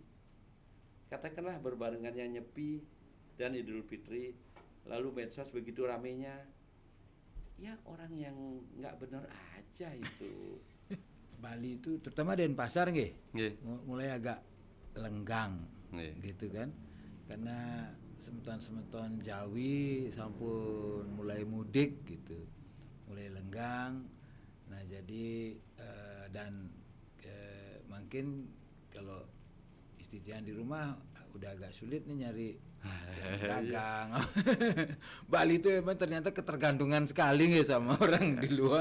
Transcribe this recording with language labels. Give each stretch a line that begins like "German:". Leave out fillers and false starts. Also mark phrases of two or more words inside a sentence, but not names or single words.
Indonesian: Katakanlah berbarengannya Nyepi dan Idul Fitri, lalu medsos begitu ramenya, ya orang yang nggak benar aja itu. Bali itu terutama Denpasar mulai agak lenggang gitu kan, karena
Balinese: semeton-semeton Jawi sampun
Indonesian: mulai mudik gitu, mulai lenggang. Nah jadi mungkin kalau istidian di rumah udah agak sulit nih nyari dagang. Bali itu emang ternyata ketergantungan sekali sama orang di luar.